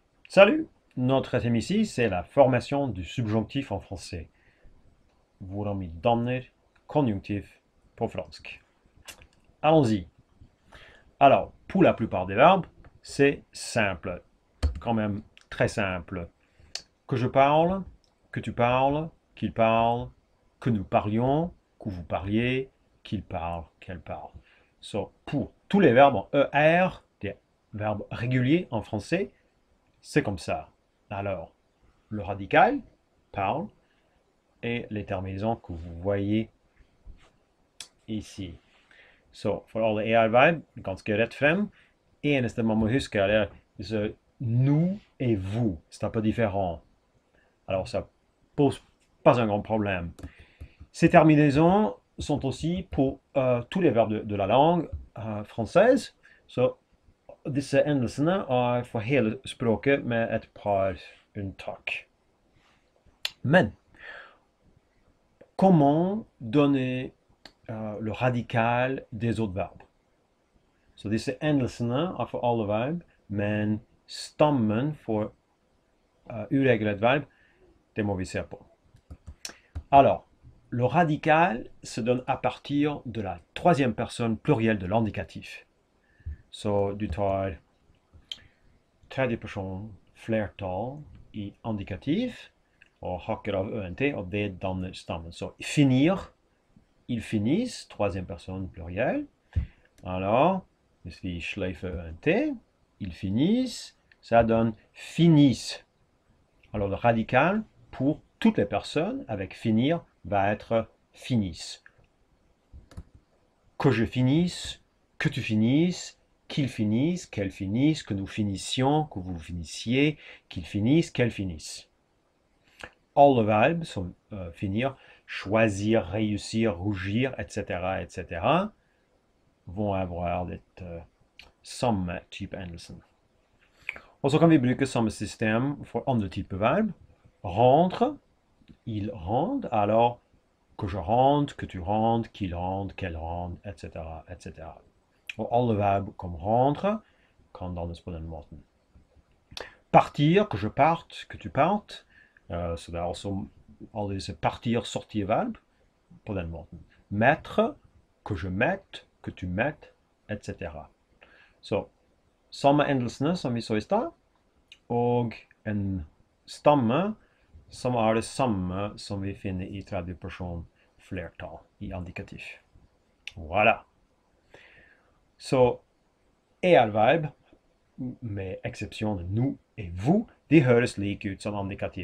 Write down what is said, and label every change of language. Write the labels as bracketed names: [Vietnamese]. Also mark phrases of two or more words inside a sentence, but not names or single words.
[French] Salut! Notre thème ici, c'est la formation du subjonctif en français. [Norwegian] Hvordan vi danner konjunktiv på fransk. [French] Allons-y. Alors, pour la plupart des verbes, c'est simple. Quand même très simple. Que je parle, que tu parles, qu'il parle, que nous parlions, que vous parliez, qu'il parle, qu'elle parle. So, pour tous les verbes en ER, des verbes réguliers en français, c'est comme ça. Alors, le radical, parle, et les terminaisons que vous voyez ici. [Norwegian] Så for alle ER-verb, ganske rett frem. Eneste man må huske, [French] er nous et vous. C'est un peu différent. Alors, ça pose pas un grand problème. Ces terminaisons sont aussi pour tous les verbes de la langue française. [Norwegian] Så disse endelsene er for hele språket med et par unntak. [French] Men comment donner le radical des autres verbes? [Norwegian] Så disse endelsene er for alle verb, men stammen for uregelrett verb, det må vi se på. [French] Alors, le radical se donne à partir de la troisième personne plurielle de l'indicatif. [Norwegian] Så du tar tredje person flertall i indikativ, og hakker av ønt, og det danner stammen. [French] Så finir, ils finissent, troisième personne plurielle. Alors, [Norwegian] hvis vi sløyfer ønt, [French] ils finissent, ça donne finissent. Alors, le radical pour toutes les personnes avec finir va être finissent. Que je finisse, que tu finisses, qu'il finisse, qu'elle finisse, que nous finissions, que vous finissiez, qu'il finisse, qu'elle finisse. Alle verbes sont finir, choisir, réussir, rougir, etc., etc., vont avoir [Norwegian] det samme type endelsen. Og så kan vi bruke samme system for andre typer verb. [French] Rentre, il rentre, alors que je rentre, que tu rentres, qu'il rentre, qu'elle rentre, etc., etc. [Norwegian] Og alle verb [French] comme rentre [Norwegian] kan dannes på den måten. [French] Partir, que je parte, que tu partes. [Norwegian] Så det er også alle disse partir, sortir verb på den måten. [French] Mettre, que je mette, que tu mettes, etc. [Norwegian] Så samme endelsene som vi så i stad, og en stamme som er det samme som vi finner i tredje person flertall i indikativ. Voilà. Så er-verb, med eksepsjon [French] nous et vous, [Norwegian] de høres like ut som indikativ.